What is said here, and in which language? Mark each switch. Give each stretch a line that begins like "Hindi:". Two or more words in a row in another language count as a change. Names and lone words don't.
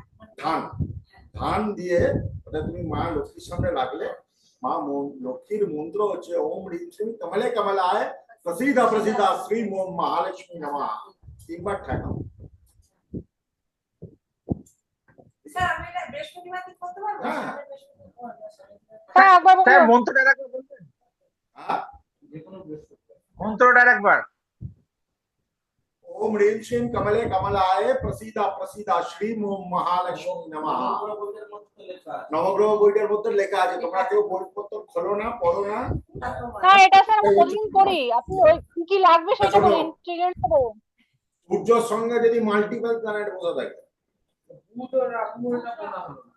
Bangla: ধান ধান দিয়ে ওটা তুমি মা লক্ষ্মীর সামনে রাখলে, মা লক্ষ্মীর মন্ত্র হচ্ছে
Sanskrit: ওম হ্রিং শ্রীং কমলে কমলায় প্রসিদ্ধ প্রসিদ্ধ শ্রী ওম মহালক্ষ্মী নমঃ,
Bangla: 3 বার ঠাকাও। স্যার আমি এটা বৃহস্পতিবার দিন করতে পারবো? হ্যাঁ। হ্যাঁ একবার স্যার বলুন। মন্ত্রটা একবার বলবেন? হ্যাঁ, যে কোনো বৃহস্পতিবার। মন্ত্রটা একবার।
Sanskrit: ओम ह्रीं श्रीं कमले कमलाय प्रसीदा प्रसीदा श्री ओम महालक्ष्मी नमः।
Bangla: বইটার মধ্যে তো লেখা আছে। নবগ্রহ বইটার মধ্যে লেখা আছে, তোমরা কেউ বইপত্র খোলো না, পড়ো না। না এটা স্যার আমি প্রতিদিন করি, আপনি ওই কি কি লাগবে সেটা শোনো। বলুন, ইনগ্রেডিয়েন্টস বলুন। সূর্যের সঙ্গে যদি
English: multiple planet
Bangla: বসে থাকে, বুধ ও রাহু এটা বলা হলো না।